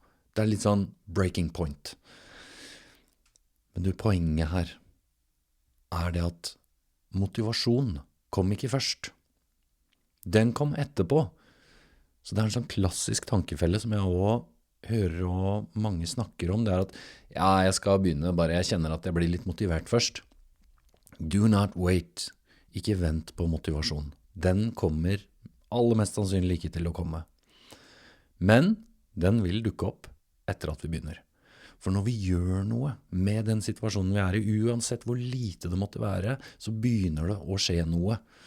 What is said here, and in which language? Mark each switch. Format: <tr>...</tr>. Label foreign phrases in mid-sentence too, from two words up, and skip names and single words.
<no>Det er litt sånn</no> <en>breaking point.</en> <no>Men du, poenget her er det at motivasjon kom ikke først. Den kom etterpå. Så det er en sånn klassisk tankefelle som jeg også hører og mange snakker om. Det er at, ja, jeg skal begynne, bare jeg kjenner at jeg blir litt motivert først.</no> <en>Do not wait.</en> <no>Ikke vent på motivasjon. Den kommer aller mest sannsynlig ikke til å komme. Men den vil dukke opp etter at vi begynner. For når vi gjør noe med den situasjonen vi er i, uansett hvor lite det måtte være, så begynner det å skje noe.</no>